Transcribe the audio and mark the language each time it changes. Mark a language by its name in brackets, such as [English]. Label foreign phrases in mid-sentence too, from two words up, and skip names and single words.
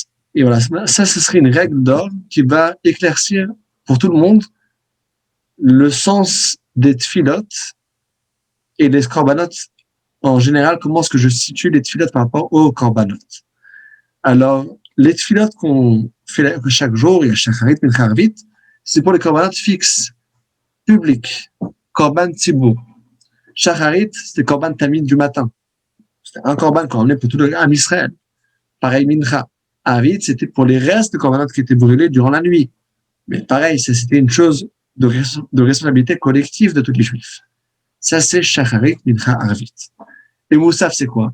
[French] Et voilà, ça, ce serait une règle d'or qui va éclaircir pour tout le monde le sens des tfilotes et des korbanot en général, comment est-ce que je situe les tfilotes par rapport aux korbanot. Alors, les tfilotes qu'on fait chaque jour, il y a [Hebrew] שחרית, מנחה, ערבית, [French] c'est pour les korbanot fixes, publics, [Hebrew] קרבן ציבור. [French] Shacharit, c'est [Hebrew] קרבן תמיד [French] du matin, C'était un korban qu'on emmenait pour tout le [Hebrew] עם ישראל. [French] Pareil, mincha. Avid, c'était pour les restes de korbanot qui étaient brûlés durant la nuit. Mais pareil, c'était une chose de responsabilité collective de tous les juifs. Ça, c'est [Hebrew] שחרית, מנחה, ערבית. [French] Et moussaf, c'est quoi?